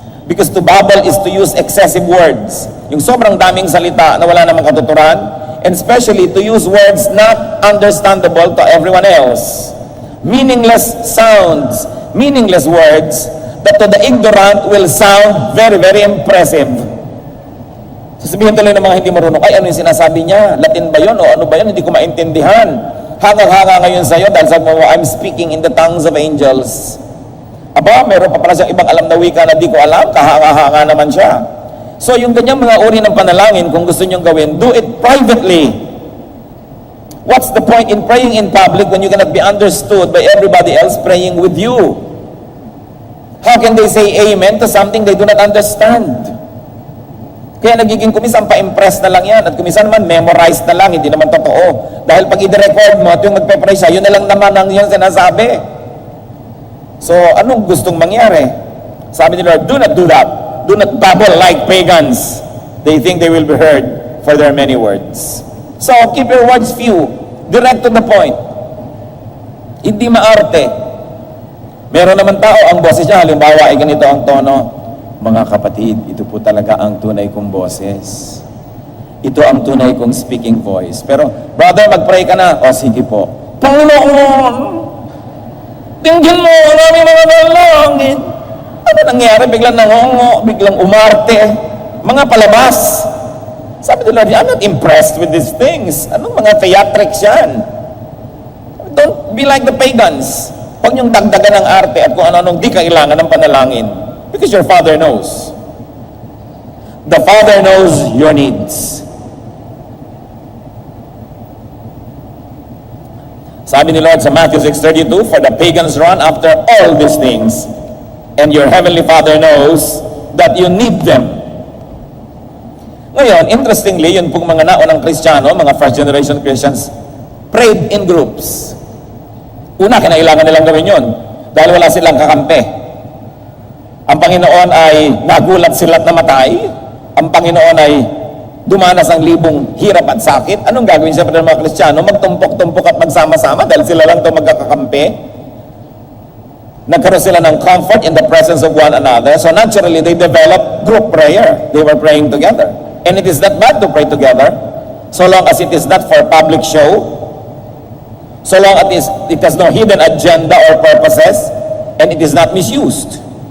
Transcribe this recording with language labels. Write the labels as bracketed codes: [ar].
[en] Because to babble is to use excessive words. [tl] Yung sobrang daming salita na wala namang katuturan. [en] And especially to use words not understandable to everyone else. Meaningless sounds, meaningless words that to the ignorant will sound very, very impressive. [tl] Sasabihin tuloy ng mga hindi marunong, ay ano yung sinasabi niya? Latin ba yun? O ano ba yun? Hindi ko maintindihan. Hangang-hanga ngayon sa'yo dahil sabi mo, [en] I'm speaking in the tongues of angels. [tl] Aba, meron pa pala siyang ibang alam na wika na di ko alam, kahanga-hanga naman siya. So yung ganyang mga uri ng panalangin, kung gusto niyong gawin, [en] do it privately. What's the point in praying in public when you cannot be understood by everybody else praying with you? How can they say amen to something they do not understand? [tl] Kaya nagiging kumisan pa-impress na lang yan at kumisan naman memorize na lang, hindi naman totoo. Dahil pag i-record mo at yung magpe-pray siya, yun na lang naman ang yung sinasabi. So, anong gustong mangyari? Sabi ni Lord, [en] do not do that. Do not babble like pagans. They think they will be heard for their many words. So, keep your words few. Direct to the point. [tl] Hindi maarte. Meron naman tao, ang boses niya, halimbawa ay ganito ang tono. Mga kapatid, ito po talaga ang tunay kong boses. ito ang tunay kong speaking voice. Pero, brother, mag-pray ka na. O, sige po. Panginoon, tingin mo ang aming mga dalangin. Ano nangyari? Biglang nangongo, biglang umarte. Mga palabas. Sabi nila, [en] I'm not impressed with these things. [tl] Anong mga theatrics yan? [en] Don't be like the pagans. [tl] Huwag niyong dagdagan ng arte at kung ano-anong di kailangan ng panalangin. [en] Because your Father knows. The Father knows your needs. [tl] Sabi ni Lord sa [en] Matthew 6:32, for the pagans run after all these things, and your heavenly Father knows that you need them. [tl] Ngayon, interestingly, yun pong mga naunang Kristiyano, mga [en] first generation Christians, prayed in groups. [tl] Una, kinailangan nilang gawin yun, dahil wala silang kakampi. Ang Panginoon ay nagulat sila't namatay. Ang Panginoon ay dumanas ang libong hirap at sakit. Anong gagawin siyempre ng mga Kristiyano? Magtumpok-tumpok at magsama-sama dahil sila lang ito magkakakampi. Nagkaroon sila ng [en] comfort in the presence of one another. So naturally, they developed group prayer. They were praying together. And it is not bad to pray together, so long as it is not for public show, so long as it has no hidden agenda or purposes, and it is not misused.